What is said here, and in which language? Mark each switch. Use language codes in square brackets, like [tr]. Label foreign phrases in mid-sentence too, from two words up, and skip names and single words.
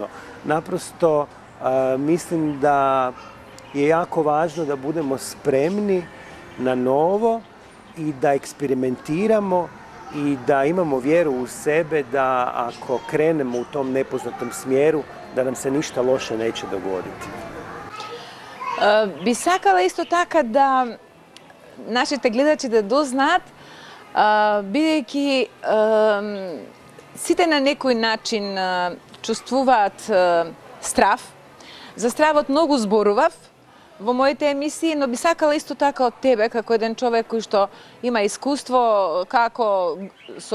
[hr] Naprosto mislim da je jako važno da budemo spremni na novo i da eksperimentiramo i da imamo vjeru u sebe da ako krenemo u tom nepoznatom smjeru, da nam se ništa loše neće dogoditi. [mk] Би сакала исто така да нашите гледачи да дознаат, бидејќи сите на некој начин чувствуваат страв. За стравот многу зборував во моите емисии, но би сакала исто така од тебе, како еден човек кој што има искуство како со